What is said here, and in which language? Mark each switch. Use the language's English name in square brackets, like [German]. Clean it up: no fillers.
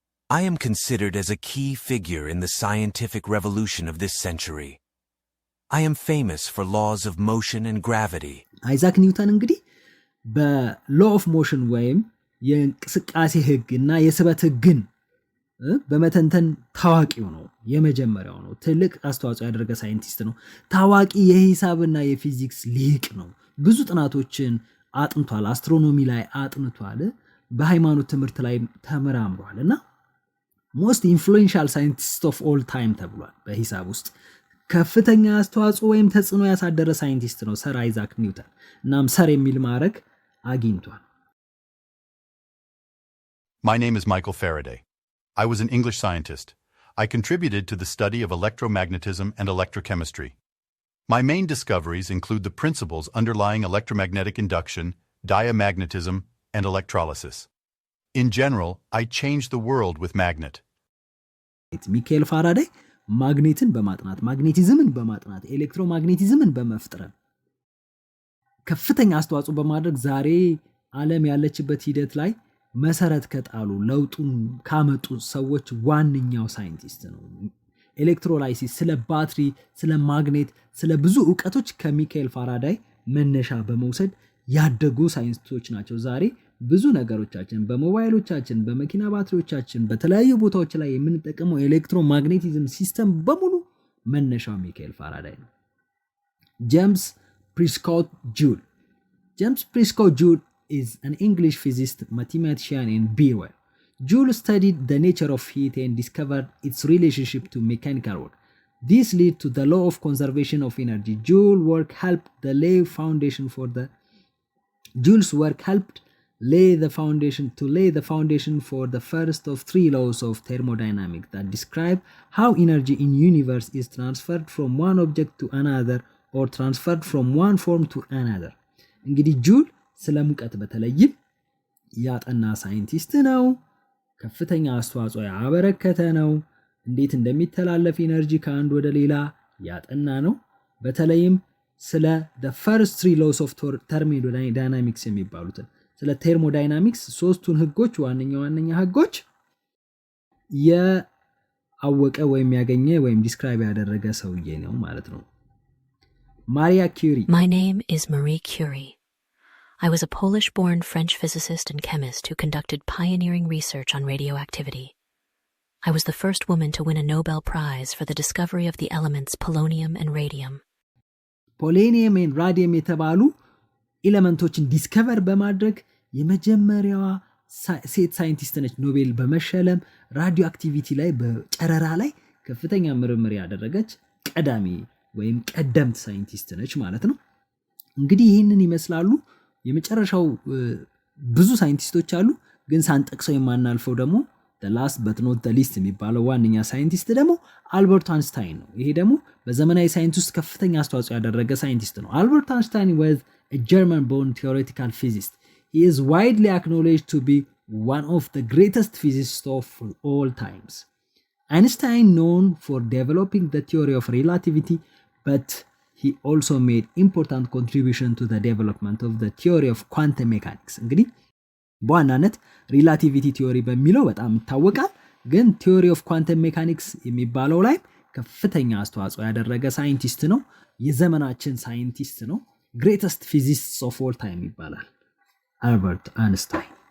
[English] I am considered as a key figure in the scientific revolution of this century. I am famous for laws of motion and gravity. [Amharic] አይዛክ ኒውተን እንግዲህ በlaw of motion ወይም የእንቅስቃሴ ህግ እና የስበት ህግን በመተንተን ታዋቂው ነው። የመጀመሪያው ነው። ትልቅ አስተዋጽኦ ያደረገ ሳይንቲስት ነው። ታዋቂ የሂሳብና የፊዚክስ ሊቅ ነው። ብዙ ጥናቶችን አጥንቷል። አስትሮኖሚ ላይ አጥንቷል። በሃይማኖት ትምህርት ላይ ተመራምሯል እና [English] most influential scientist of all time [Amharic] ተብሏል። በሂሳብ ውስጥ ከፍተኛ አስተዋጽኦ ወይም ተጽዕኖ ያሳደረ ሳይንቲስት ነው ሰር አይዛክ ኒውተን። እናም ሰር የሚል ማዕረግ አግኝቷል። [English] My name is Michael Faraday. I was an English scientist. I contributed to the study of electromagnetism and electrochemistry. My main discoveries include the principles underlying electromagnetic induction, diamagnetism, and electrolysis. In general, I changed the world with magnet. [Amharic] ሚካኤል ፋራዳይ ማግኔትን በማጥናት ማግኔቲዝምን በማጥናት ኤሌክትሮማግኔቲዝምን በመፍጠር ከፍተኛ አስተዋጽኦ በማድረግ ዛሬ ዓለም ያለችበት ሂደት ላይ መሰረት ከጣሉ ለውጡን ካመጡ ሰዎች ዋነኛው ሳይንቲስት ነው። ኤሌክትሮላይሲስ፣ ስለ ባትሪ፣ ስለ ማግኔት፣ ስለ ብዙ ዕውቀቶች ከሚካኤል ፋራዳይ መነሻ በመውሰድ ያደጉ ሳይንቲስቶች ናቸው። ዛሬ ብዙ ነገሮቻችን በሞባይሎቻችን፣ በመኪና ባትሪዎቻችን፣ በተለያዩ ቦታዎች ላይ የምንጠቀመው ኤሌክትሮማግኔቲዝም ሲስተም በሙሉ መነሻው ሚካኤል ፋራዳይ ነው። ጄምስ ፕሪስኮት ጁል [English] is an English physicist, mathematician, and brewer. Joule studied the nature of heat and discovered its relationship to mechanical work. This led to the law of conservation of energy. Joule's work helped lay the foundation for the first of 3 laws of thermodynamics that describe how energy in universe is transferred from one object to another or transferred from one form to another. [Amharic] እንግዲህ ጁል ስለ ሙቀት በተለይም ያጠና ሳይንቲስት ነው። ከፍተኛ አስተዋጽኦ ያበረከተ ነው። እንዴት እንደሚተላለፍ ኢነርጂ ከአንድ ወደ ሌላ ያጠና ነው። በተለይም ስለ [English] the first 3 laws of thermodynamics [Amharic] የሚባሉትን ስለ ቴርሞዳይናሚክስ ሶስቱን ህጎች ዋነኛ ህጎች ያወቀ ወይም ያገኘ ወይም ዲስክራይብ ያደረገ ሰውዬ ነው ማለት ነው። ማሪያ ኪሪ [English] My name is Marie Curie. I was a Polish-born French physicist and chemist who conducted pioneering research on radioactivity. I was the first woman to win a Nobel Prize for the discovery of the elements polonium and radium. Polonium and radium [Amharic] የተባሉ ኤሌመንቶችን ዲስከቨር በማድረግ የመጀመሪያዋ ሴት ሳይንቲስት ነች። ኖቤል በመሸለም ራዲዮ አክቲቪቲ ላይ በጨረራ ላይ ከፍተኛ ምርምር ያደረገች ቀዳሚ ወይም ቀደምት ሳይንቲስት ነች ማለት ነው። እንግዲህ ይህንን ይመስላሉ። የመጨረሻው ብዙ ሳይንቲስቶች አሉ፣ ግን ሳንጠቅሰው የማናልፈው ደግሞ [English] the last but not the least [Amharic] የሚባለው ዋነኛ ሳይንቲስት ደግሞ አልበርት አንስታይን ነው። ይሄ ደግሞ በዘመናዊ ሳይንስ ውስጥ ከፍተኛ አስተዋጽኦ ያደረገ ሳይንቲስት ነው። አልበርት አንስታይን [English] was a German-born theoretical physicist. He is widely acknowledged to be one of the greatest physicists of all times. Einstein known for developing the theory of relativity, but he also made important contribution to the development of the theory of quantum mechanics. [Amharic] እንግዲህ በዋናነት ሪላቲቪቲ ቲዮሪ በሚለው በጣም ይታወቃል፣ ግን ቲዮሪ ኦፍ ኳንተም ሜካኒክስ የሚባለው ላይ ከፍተኛ አስተዋጽኦ ያደረገ ሳይንቲስት ነው። የዘመናችን ሳይንቲስት ነው። ግሬተስት ፊዚሲስት ኦፍ ኦል ታይም ይባላል አልበርት አንስታይን።